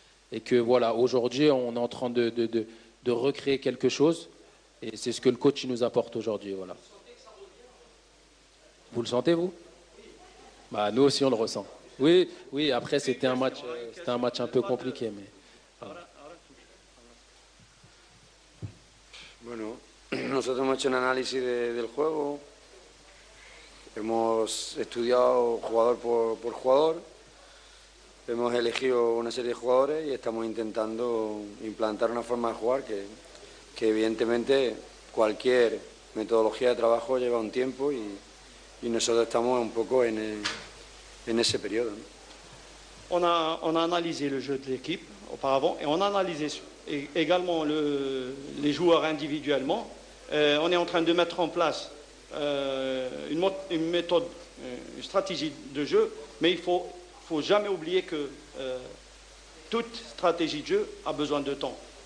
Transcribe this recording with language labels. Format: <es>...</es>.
<fr>Et que voilà, aujourd'hui, on est en train de recréer quelque chose. Et c'est ce que le coach nous apporte aujourd'hui. Voilà. Vous le sentez, vous? Bah, nous aussi, on le ressent. Oui, oui. Après, c'était un match un peu compliqué, mais. Voilà.</fr> <es>Bueno, nosotros hemos hecho un análisis del juego. Hemos estudiado jugador por jugador. Hemos elegido una serie de jugadores y estamos intentando implantar una forma de jugar que evidentemente cualquier metodología de trabajo lleva un tiempo y nosotros estamos un poco en ese periodo, ¿no?</es> <fr>On a analysé le jeu de l'équipe auparavant et on a analysé également les joueurs individuellement. On est en train de mettre en place une méthode, une stratégie de jeu, mais il faut jamais oublier que toute stratégie de jeu a besoin de temps.</fr>